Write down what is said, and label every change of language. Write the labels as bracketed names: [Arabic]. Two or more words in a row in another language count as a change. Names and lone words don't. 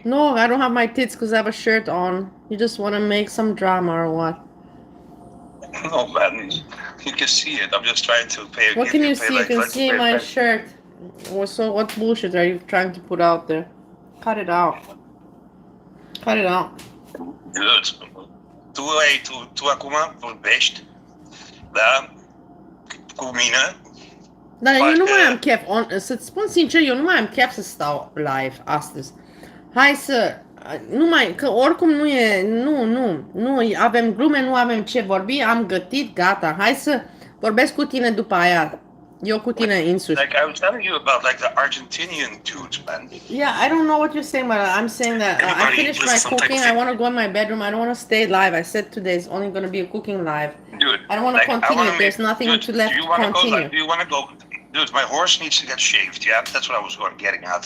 [English] No, I don't have my tits because I have a shirt on. You just want to make some drama or what? No, man, you can see it. I'm just trying to pay. What can you pay, see? You like, can like, see pay my attention. shirt. So what bullshit are you trying to put out there? Cut it out. Cut it out. Good. [Romanian] Tu acum vorbești, da? Cu mine. Dar eu nu mai Parcă- am chef, să-ți spun sincer, eu nu mai am chef să stau live astăzi. Hai să, că oricum nu avem glume, nu avem ce vorbi, am gătit, gata, hai să vorbesc cu tine după aia. Joku tine insus. [English] Like I was telling you about like the Argentinian dudes, man. Yeah, I don't know what you're saying, but I'm saying that I Everybody finished lives my some type of cooking. I want to go in my bedroom. I don't want to stay live. I said today is only going to be a cooking live. Dude, I don't want to continue. There's nothing dude, to left do you to want to go? continue. Like, do you want to go? Dude, my horse needs to get shaved. Yeah, that's what I was getting at.